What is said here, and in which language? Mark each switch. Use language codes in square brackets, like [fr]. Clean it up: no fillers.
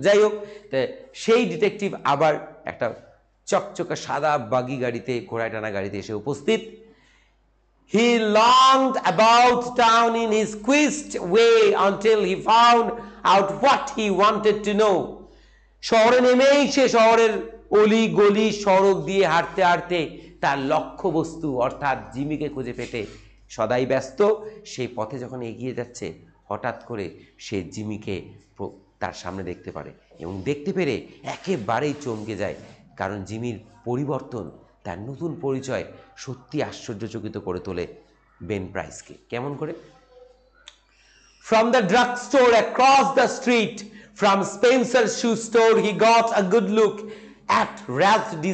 [bn] যাই হোক, সেই ডিটেকটিভ আবার একটা চকচকে সাদা বাগি গাড়িতে, ঘোড়ায় টানা গাড়িতে এসে উপস্থিত। [en] He longed about town in his quest way until he found out what he wanted to know. [bn] শহরে নেমেই সে শহরের অলি গলি সড়ক দিয়ে হাঁটতে হাঁটতে তার লক্ষ্যবস্তু অর্থাৎ জিমিকে খুঁজে পেতে সদাই ব্যস্ত। সেই পথে যখন এগিয়ে যাচ্ছে, হঠাৎ করে সে জিমিকে তার সামনে দেখতে পারে এবং দেখতে পেরে একেবারেই চমকে যায়, কারণ জিমির পরিবর্তন, তার নতুন পরিচয় সত্যি আশ্চর্যচকিত করে তোলে বেন প্রাইসকে। কেমন করে? [en] From the drugstore across the street, From Spencer's shoe store, he got a good look at Ralph D.